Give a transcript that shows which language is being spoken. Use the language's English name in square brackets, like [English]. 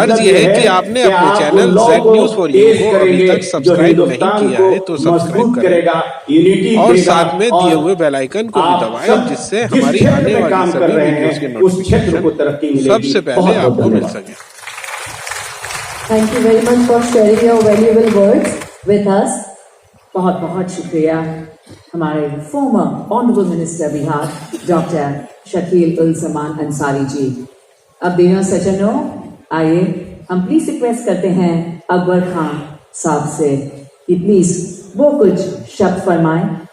[Hindi] अर्ज ये है कि आपने अपने channel Z news for you को अभी तक सब्सक्राइब नहीं किया है तो सब्सक्राइब करें और साथ में दिए हुए बेल आइकन को भी दबाएं, जिससे हमारी आने वाली सभी वीडियोस के नोटिफिकेशन सबसे पहले आपको मिल सके। [English] Thank you very much for sharing your valuable words with us. [Hindi] बहुत बहुत शुक्रिया हमारे farmer honourable minister Bihar doctor Shakeel उल जमान अंसारी जी। अब देवियों सज्जनों, आइए हम प्लीज रिक्वेस्ट करते हैं अकबर खान साहब से कि प्लीज वो कुछ शब्द फरमाएं।